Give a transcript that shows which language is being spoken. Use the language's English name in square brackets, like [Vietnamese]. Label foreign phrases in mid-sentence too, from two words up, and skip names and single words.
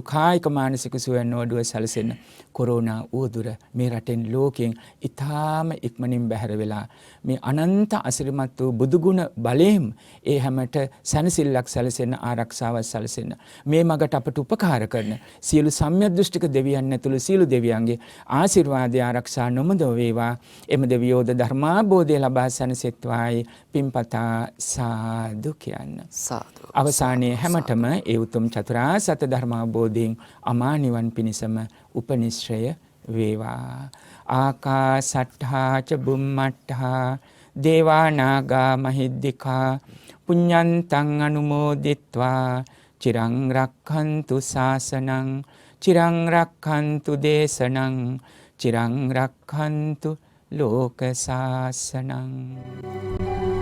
[Sinhala] කායික මානසික සුවයන් නොඅඩුව සැලසෙන්න කොරෝනා උවදුර මේ රටෙන් ලෝකයෙන් ඊටාම ඉක්මනින් බැහැර වෙලා මේ අනන්ත අසිරිමත් වූ බුදුගුණ බලයෙන් ඒ හැමට සැනසෙල්ලක් සැලසෙන්න ආරක්ෂාවක් සැලසෙන්න මේ මගට අපට උපකාර කරන සියලු සම්‍යක් දෘෂ්ටික දෙවියන් ඇතුළු සියලු දෙවියන්ගේ ආශිර්වාදය ආරක්ෂා නොමදව වේවා එම දෙවියෝද ධර්මාබෝධය ලබා සැනසෙත්වායි පින්පතා සාදු කියන්න සාදු. අවසානයේ හැමතෙම ඒ උතුම් චතුරාර්ය සත්‍ය ධර්මාබෝධයෙන් අමා නිවන් පිණිසම උපනිශ්‍රය වේවා. [Pali] ආකාසට්ඨා ච බුම්මට්ඨා දේවා නාග මහිද්దికා පුඤ්ඤන්තං අනුමෝදිත්වා චිරං රක්ඛන්තු ශාසනං චිරං රක්ඛන්තු දේශනං චිරං රක්ඛන්තු ලෝක ශාසනං.